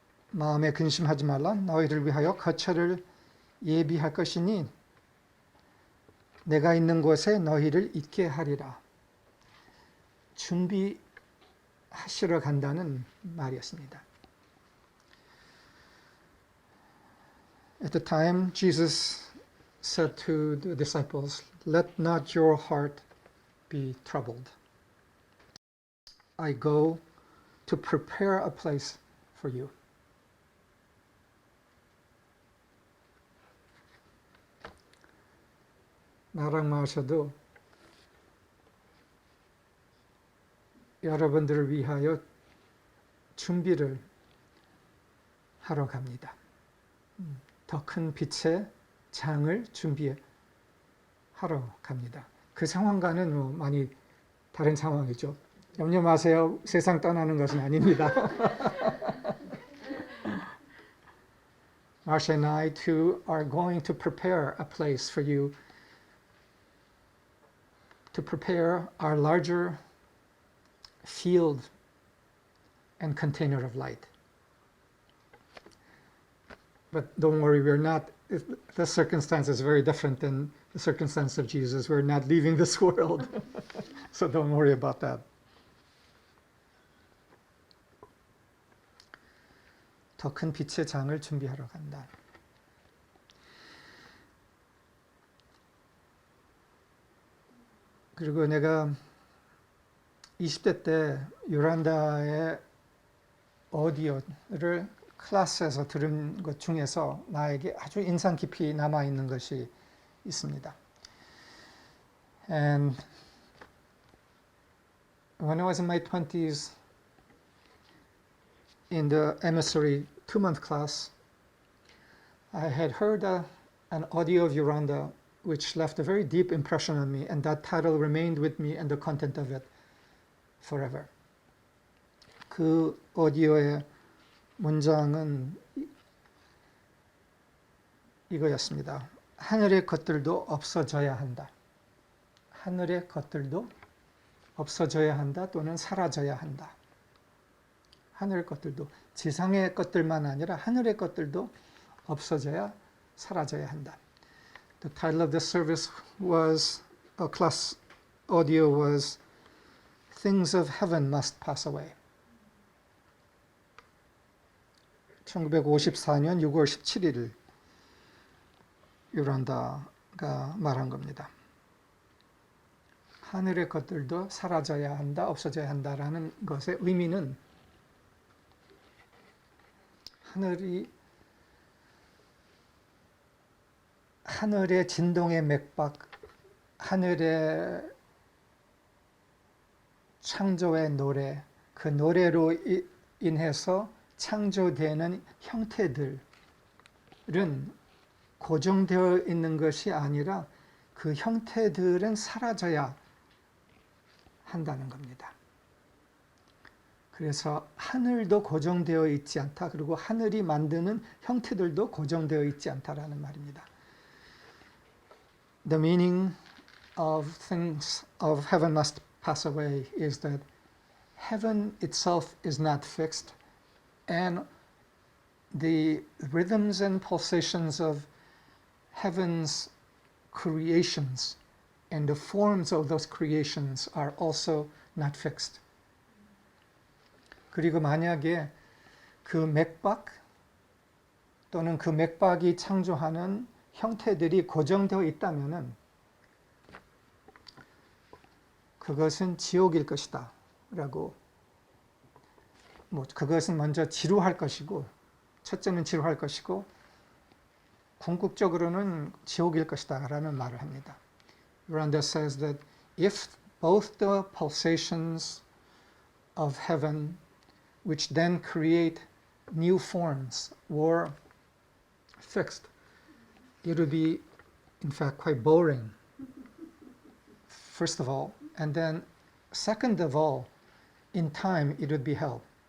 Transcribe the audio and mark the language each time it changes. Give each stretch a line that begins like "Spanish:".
Korean: 마음에 근심하지 말라. 너희를 위하여 거처를 예비할 것이니 내가 있는 곳에 너희를 있게 하리라. 준비하시러 간다는 말이었습니다.
English: At the time, Jesus said to the disciples, "Let not your heart be troubled. I go to prepare a place for you."
Korean: 나랑 마셔도 여러분들을 위하여 준비를 하러 갑니다. 더 큰 빛의 장을 준비하러 갑니다. 그 상황과는 많이 다른 상황이죠. 염려 마세요. 세상 떠나는 것은 아닙니다.
English: Marsha and I too are going to prepare a place for you, to prepare our larger field and container of light. But don't worry, we're not, the circumstance is very different than the circumstance of Jesus. We're not leaving this world. So don't worry about that.
Korean: 더 큰 빛의 장을 준비하러 간다. 그리고 내가 20대 때 요란다의 오디오를 클래스에서 들은 것 중에서 나에게 아주 인상 깊이 남아있는 것이 있습니다.
English: And when I was in my 20s, in the emissary 2-month class, I had heard an audio of Yoranda which left a very deep impression on me, and that title remained with me and the content of it forever.
Korean: 그 오디오의 문장은 이거였습니다. 하늘의 것들도 없어져야 한다. 하늘의 것들도 없어져야 한다 또는 사라져야 한다. 하늘의 것들도 지상의 것들만 아니라 하늘의 것들도 없어져야 사라져야 한다.
English: The title of this service was, class audio was Things of Heaven Must Pass Away.
Korean: 1954년 6월 17일 요란다가 말한 겁니다. 하늘의 것들도 사라져야 한다, 없어져야 한다라는 것의 의미는 하늘의 진동의 맥박, 하늘의 창조의 노래, 그 노래로 인해서 창조되는 형태들은 고정되어 있는 것이 아니라 그 형태들은 사라져야 한다는 겁니다. 그래서 하늘도 고정되어 있지 않다. 그리고 하늘이 만드는 형태들도 고정되어 있지 않다라는 말입니다.
English: The meaning of things of heaven must pass away is that heaven itself is not fixed, and the rhythms and pulsations of heaven's creations and the forms of those creations are also not fixed.
Korean: 그리고 만약에 그 맥박 또는 그 맥박이 창조하는 형태들이 고정되어 있다면은 그것은 지옥일 것이다 라고, 그것은 먼저 지루할 것이고, 첫째는 지루할 것이고 궁극적으로는 지옥일 것이다 라는 말을 합니다.
English: Yoranda says that if both the pulsations of heaven, which then create new forms, were fixed, it would be, in fact, quite boring, first of all, and then second of all, in time it would be hell.